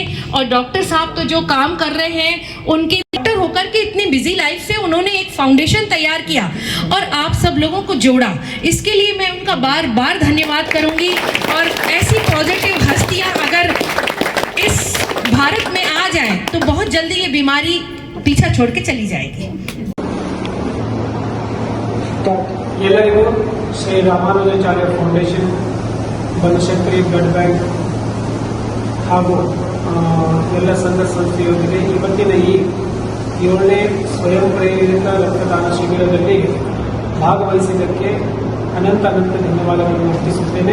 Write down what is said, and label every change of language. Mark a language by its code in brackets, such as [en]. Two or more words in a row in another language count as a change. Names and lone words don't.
[hi] और डॉक्टर साहब तो जो काम कर रहे हैं, उनके डॉक्टर होकर के इतनी [en] busy life [hi] से उन्होंने एक फाउंडेशन तैयार किया और आप सब लोगों को जोड़ा। इसके लिए मैं उनका बार बार धन्यवाद करूंगी। और ऐसी पॉजिटिव हस्तियां अगर इस भारत में आ जाए तो बहुत जल्दी ये बीमारी पीछा छोड़ के चली जाएगी। [kn] ಎಲ್ಲರಿಗೂ ಶ್ರೀ ರಾಮಾನುಜಾಚಾರ್ಯ ಫೌಂಡೇಶನ್, ಬನಶಂಕರಿ ಬ್ಲಡ್ ಬ್ಯಾಂಕ್ ಹಾಗೂ ಎಲ್ಲ ಸಂಘ ಸಂಸ್ಥೆಯೊಂದಿಗೆ ಇವತ್ತಿನ ಈ 7ನೇ ಸ್ವಯಂ ಪ್ರೇರಿತ ರಕ್ತದಾನ ಶಿಬಿರದಲ್ಲಿ ಭಾಗವಹಿಸಿದ್ದಕ್ಕೆ ಅನಂತ ಧನ್ಯವಾದಗಳನ್ನು ಅರ್ಪಿಸುತ್ತೇನೆ.